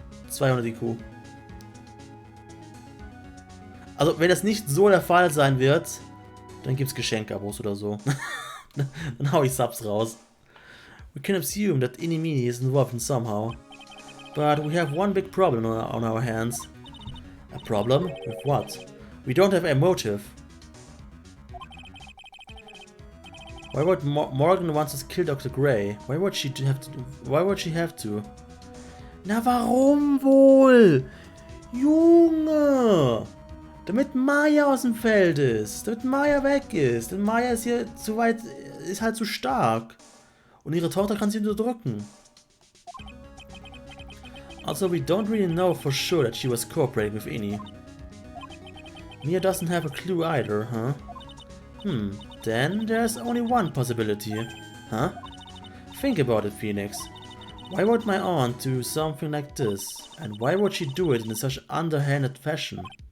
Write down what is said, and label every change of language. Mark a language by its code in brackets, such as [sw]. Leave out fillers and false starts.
[en] $200 IQ. [de] Also, wenn das nicht so der Fall sein wird, dann gibt es Geschenkabos oder so. Dann hau ich Subs raus. [en] We can assume that Ini is involved in somehow. But we have one big problem on our hands. A problem? With what? We don't have a motive. Why would Morgan wants us kill Dr. Gray? Why would she have to? [de] Na warum wohl? Junge! Damit Maya aus dem Feld ist. Damit Maya weg ist. Denn Maya ist hier zu weit, ist halt zu stark. Und ihre Tochter kann sie unterdrücken. [en] Also, we don't really know for sure that she was cooperating with Ini. Mia doesn't have a clue either, huh? Then there's only one possibility. Huh? Think about it, Phoenix. Why would my aunt do something like this? And why would she do it in such underhanded fashion?